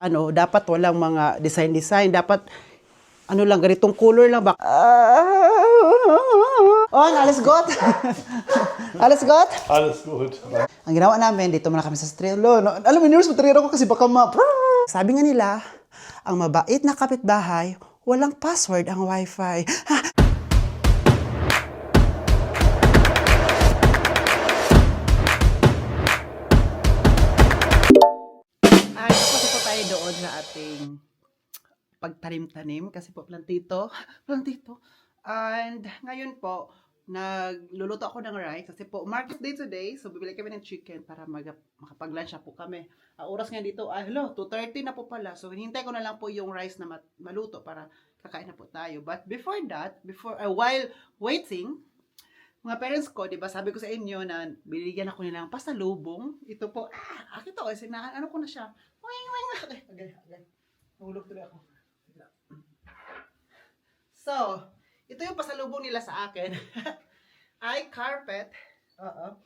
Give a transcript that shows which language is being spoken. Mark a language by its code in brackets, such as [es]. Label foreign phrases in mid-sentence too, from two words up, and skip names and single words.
[tl] Dapat walang mga design. Dapat, lang, ganitong color lang ba? [de] Oh, alles gut? Alles gut? Alles gut. [tl] Ang ginawa namin, dito muna kami sa Strelo. No, alam mo, nervous matrero ko kasi baka Sabi nga nila, ang mabait na kapitbahay, walang password ang wifi. Ay, tapos po tayo doon sa ating pagtanim-tanim kasi po plantito. And ngayon po, nagluluto ako ng rice kasi po [en] market day today. [tl] So bibili kami ng chicken para makapag-lunch na po kami. Ang oras nga dito ay 2:30 na po pala. So hinihintay ko na lang po yung rice na maluto para kakain na po tayo. But before that, while waiting, mga parents ko, 'di ba, sabi ko sa inyo na binigyan ako nila ng pasalubong. Ito po, akin to, kasi ano ko na siya. Okay. Nahulog tuloy ako. So, ito yung pasalubong nila sa akin. Ay, carpet. Oo.